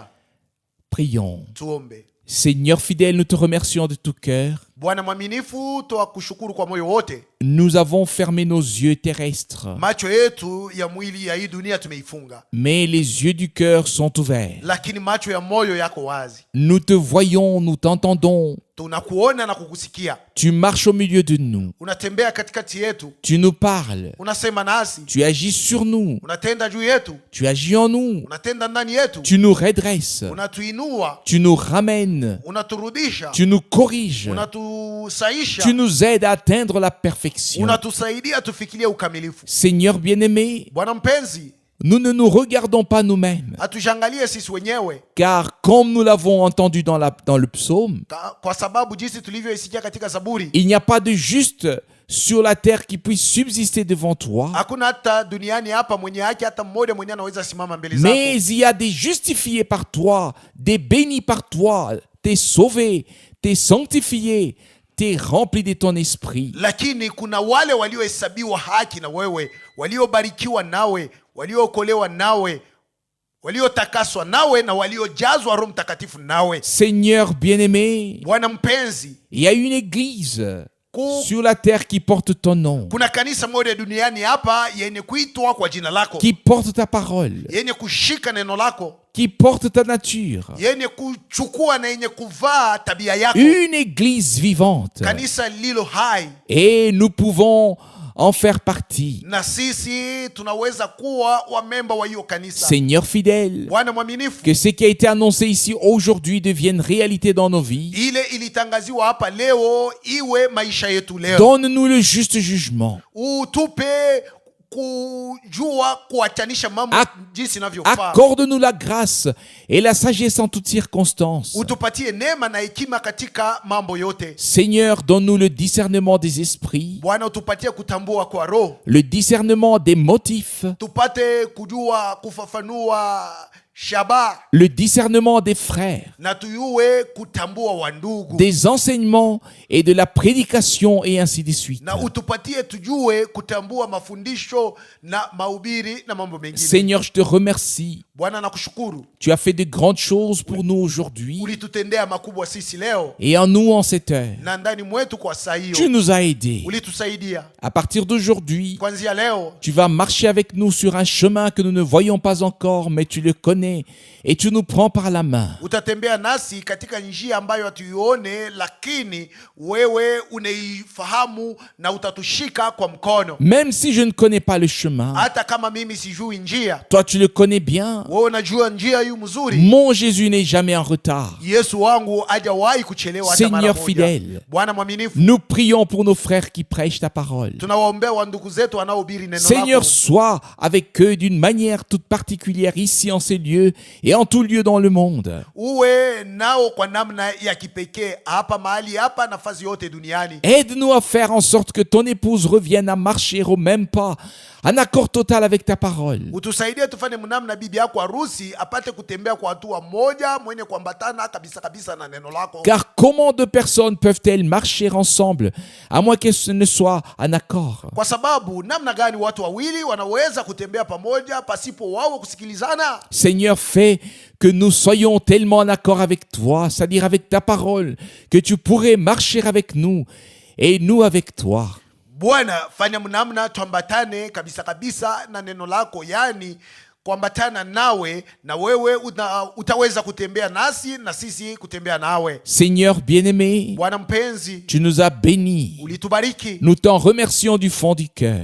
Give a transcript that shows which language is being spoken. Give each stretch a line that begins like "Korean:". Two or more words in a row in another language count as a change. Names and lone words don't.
French: Prions.
Swahili: Tuombe.
French: Seigneur fidèle, nous te remercions de tout cœur.
Swahili: Bwana mwaminifu, twakushukuru kwa moyo wote.
French: Nous avons fermé nos yeux terrestres,
Swahili: Macho yetu ya mwili ya hii dunia tumeifunga,
French: mais les yeux du cœur sont ouverts.
Swahili: lakini macho ya moyo yako wazi.
French: Nous te voyons, nous t'entendons.
Swahili: Tunakuona na kukusikia.
French: Tu marches au milieu de nous.
Swahili: Unatembea katikati yetu.
French: Tu nous parles.
Swahili: Unasema nasi.
French: Tu agis sur nous.
Swahili: Unatenda juu yetu.
French: Tu agis en nous.
Swahili: Unatenda ndani yetu.
French: Tu nous redresses.
Swahili: Unatuinua.
French: Tu nous ramènes.
Swahili: Unaturudisha.
French: Tu nous corriges.
Swahili: Unatusaisha.
French: Tu nous aides à atteindre la perfection.
Swahili: Unatusaidia tufikirie ukamilifu.
French: Seigneur bien-aimé,
Swahili: Bwana mpenzi,
French: nous ne nous regardons pas nous-mêmes.
Swahili: hatujangalie sisi wenyewe,
French: Car comme nous l'avons entendu dans le psaume,
Swahili: kwa sababu jinsi tulivyoisikia katika Zaburi,
French: il n'y a pas de juste sur la terre qui puisse subsister devant toi,
Swahili: hakuna hata duniani hapa mwenye haki hata mmoja mwenye anaweza simama mbele zako.
French: mais il y a des justifiés par toi, des bénis par toi, t'es sauvé, t'es sanctifié, t'es rempli de ton esprit.
Swahili: Lakini kuna wale waliohesabiwa haki na wewe, waliobarikiwa nawe, waliookolewa nawe, waliotakaswa nawe na waliojazwa Roho Mtakatifu nawe.
French: Seigneur bien-aimé,
Swahili: Bwana mpenzi,
French: il y a une église sur la terre qui porte ton nom,
Swahili: kuna kanisa moja duniani hapa yenye kuitwa kwa jina lako,
French: qui porte ta parole,
Swahili: yenye kushika neno lako,
French: qui porte ta nature.
Swahili: yenye kuchukua na yenye kuvaa tabia yako,
French: Une église vivante.
Swahili: kanisa lilo hai.
French: Et nous pouvons en faire partie.
Swahili: Na sisi tunaweza kuwa wamemba wa hiyo kanisa.
French: Seigneur fidèle,
Swahili: Bwana mwaminifu,
French: que ce qui a été annoncé ici aujourd'hui devienne réalité dans nos vies.
Swahili: ile ilitangaziwa hapa leo iwe maisha yetu leo.
French: Donne-nous le juste jugement.
Swahili: Utupe kujua kuachanisha mambo jinsi inavyofaa.
French: Accorde-nous la grâce et la sagesse en toutes circonstances.
Swahili: Utupatie neema na hekima katika mambo yote.
French: Seigneur, donne-nous le discernement des esprits,
Swahili: Bwana, utupatie kutambua kwa roho,
French: le discernement des motifs,
Swahili: tupate kujua kufafanua shaba,
French: le discernement des frères,
Swahili: na tuyue kutambua wandugu,
French: des enseignements et de la prédication et ainsi de suite.
Swahili: na utupatie tujue kutambua mafundisho na mahubiri na mambo mengine.
French: Seigneur, je te remercie.
Swahili: Bwana, nakushukuru,
French: Tu as fait de grandes choses pour nous aujourd'hui
Swahili: ulitutendea makubwa sisi leo
French: et en nous en cette heure.
Swahili: na ndani mwetu kwa saa
French: Tu
Swahili: hiyo.
French: nous as aidés.
Swahili: Ulitusaidia.
French: À partir d'aujourd'hui,
Swahili: Kuanzia leo
French: tu vas marcher avec nous sur un chemin que nous ne voyons pas encore, mais tu le connais et tu nous prends par la main.
Swahili: utatembea nasi katika njia ambayo hatuione, lakini wewe unaifahamu na utatushika kwa mkono.
French: Même si je ne connais pas le chemin,
Swahili: Hata kama mimi sijui njia,
French: toi tu le connais bien.
Swahili: wewe unajua njia hii mzuri.
French: Mon Jésus n'est jamais en retard.
Swahili: Yesu wangu hajawahi kuchelewa hata mara
French: Seigneur
Swahili: moja.
French: fidèle,
Swahili: Bwana mwaminifu,
French: nous prions pour nos frères qui prêchent ta parole.
Swahili: tunawaombea wa ndugu zetu wanaohubiri neno
French: Seigneur,
Swahili: lako.
French: sois avec eux d'une manière toute particulière ici en ces lieux et en tout lieu dans le monde.
Swahili: Uwe nao kwa namna ya kipekee hapa mahali hapa, nafasi yote duniani.
French: Aide-nous à faire en sorte que ton épouse revienne à marcher au même pas, en accord total avec ta parole.
Swahili: Utusaidie tufanye mnamna bibi yako harusi apate kutembea kwa hatua moja mwenye kuambatana kabisa kabisa na neno lako.
French: Car comment deux personnes peuvent-elles marcher ensemble à moins qu'elles ne soient en accord?
Swahili: Kwa sababu namna gani watu wawili wanaweza kutembea pamoja pasipo wao kusikilizana?
French: Seigneur, fais que nous soyons tellement en accord avec toi, c'est-à-dire avec ta parole, que tu pourrais marcher avec nous et nous avec toi.
Swahili: Bwana, fanya mnamna tuambatane kabisa kabisa na neno lako, yani kuambatana nawe na wewe utaweza kutembea nasi na sisi kutembea nawe.
French: Seigneur bien-aimé,
Swahili: Bwana mpenzi,
French: tu nous as bénis.
Swahili: ulitubariki.
French: Nous t'en remercions du fond du cœur.